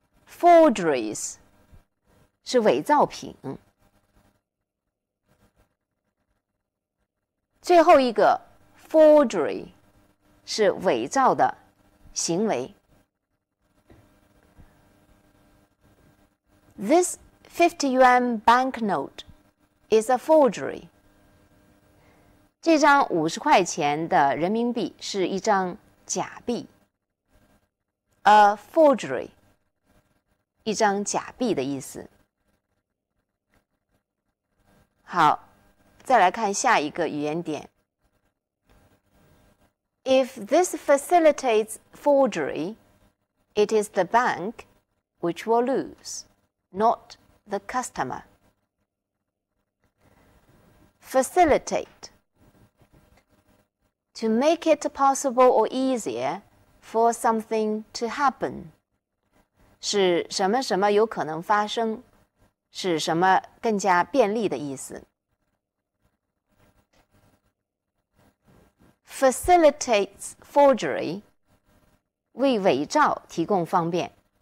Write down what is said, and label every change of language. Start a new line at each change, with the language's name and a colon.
Chinese: Forgeries 是伪造品。最后一个 forgery 是伪造的行为。
English: This 50 yuan banknote is a forgery.
Chinese: 这张50块钱的人民币是一张假币。 A forgery 一张假币的意思。好，再来看下一个语言点。
English: If this facilitates forgery, it is the bank which will lose, not the customer. Facilitate. To make it possible or easier for something to happen.
Chinese: 使什么什么有可能发生，使什么更加便利的意思。
English: Facilitates forgery
Chinese: 为伪造提供方便。